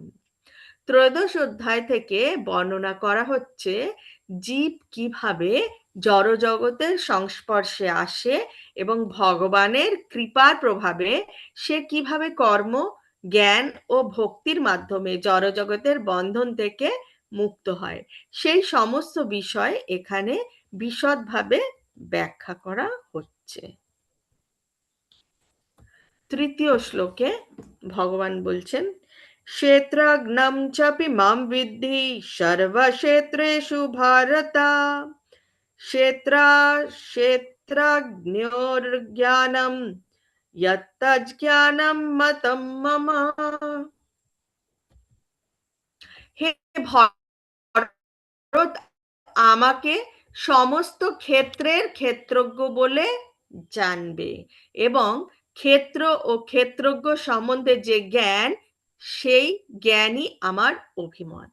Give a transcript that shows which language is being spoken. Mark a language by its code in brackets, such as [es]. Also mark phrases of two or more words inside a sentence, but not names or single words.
[bn] ত্রয়োদশ অধ্যায় থেকে বর্ণনা করা হচ্ছে জীব কিভাবে জড়জগতের সংস্পর্শে আসে, এবং ভগবানের কৃপার প্রভাবে সে কিভাবে কর্ম, জ্ঞান ও ভক্তির মাধ্যমে জড়জগতের বন্ধন থেকে মুক্ত হয়, সেই সমস্ত বিষয় এখানে বিশদভাবে ব্যাখ্যা করা হচ্ছে। তৃতীয় শ্লোকে ভগবান বলছেন, [sa] क्षेत्रज्ञं चापि मां विद्धि सर्वक्षेत्रेषु भारत, क्षेत्रज्ञोर्ज्ञानं यत्तज्ज्ञानं मतं मम। [bn] হে ভরত, আমাকে সমস্ত ক্ষেত্রের ক্ষেত্রজ্ঞ বলে জানবে, এবং ক্ষেত্র ও ক্ষেত্রজ্ঞ সম্বন্ধে যে জ্ঞান, সেই জ্ঞানই আমার অভিমত।